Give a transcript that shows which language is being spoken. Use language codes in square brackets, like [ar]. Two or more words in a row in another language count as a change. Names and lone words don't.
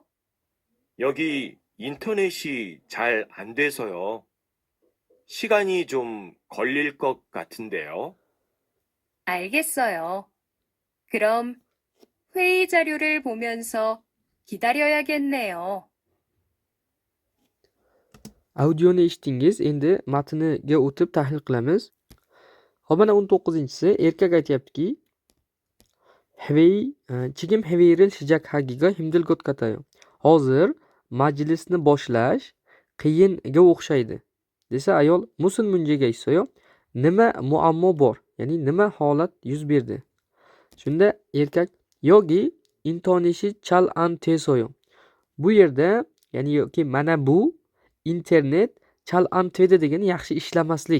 [ko] 여기 인터넷이 잘 안 돼서요. 시간이 좀 걸릴 것 같은데요. 알겠어요. 그럼 회의 자료를 보면서 기다려야겠네요. [uz] Audioni eshitdingiz. Endi matniga o'tib tahlil qilamiz. Hop, mana 19-si erkak aytayaptiki, [ko] 지금 회의를 시작하기가 힘들 것 같아요. [uz] Hozir majlisni boshlash qiyinga o'xshaydi. Desa ayol [ko] 무슨 문제가 있어요, [uz] nima muammo bor? Ya'ni nima holat yuz berdi? Shunda erkak [ko] 여기 인터넷이 잘 안 돼서요. [uz] Bu yerda ya'ni yoki mana bu [ko] 인터넷 잘 안 되다 [uz] degani yaxshi ishlamaslik.